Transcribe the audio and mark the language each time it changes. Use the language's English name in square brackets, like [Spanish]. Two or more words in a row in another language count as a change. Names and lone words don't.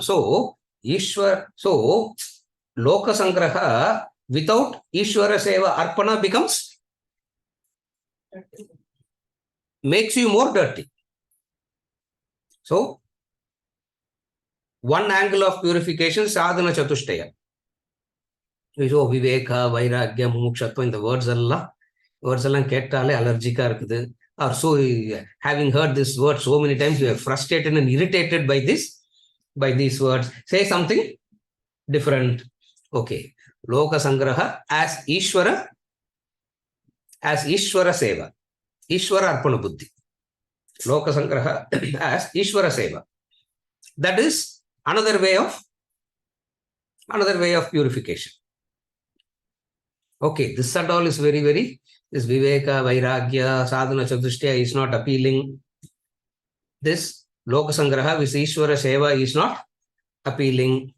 [English] So, [Sanskrit] Loka Sangraha [English] without [Sanskrit] Ishvara Seva Arpana [English] makes you more dirty. So, one angle of purification, [Sanskrit] sadhana chatushtaya. [English] So, [Sanskrit] viveka, vairagya, mumukshatva, [English] in the words [Tamil] allam kettale allergica irukudhu. [English] Or so, having heard this word so many times, you are frustrated and irritated by these words. Say something different. Okay. [Sanskrit] Loka Sangraha [English] as [Sanskrit] Ishvara Seva. Ishvara Arpana Buddhi. Loka Sangraha [English] as [Sanskrit] Ishvara Seva. [English] That is another way of purification. Okay, this at all is very, very, this [Sanskrit] Viveka, Vairagya, Sadhana Chatushtaya [English] is not appealing. This [Sanskrit] Loka Sangraha [English] with [Sanskrit] Ishvara Seva [English] is not appealing.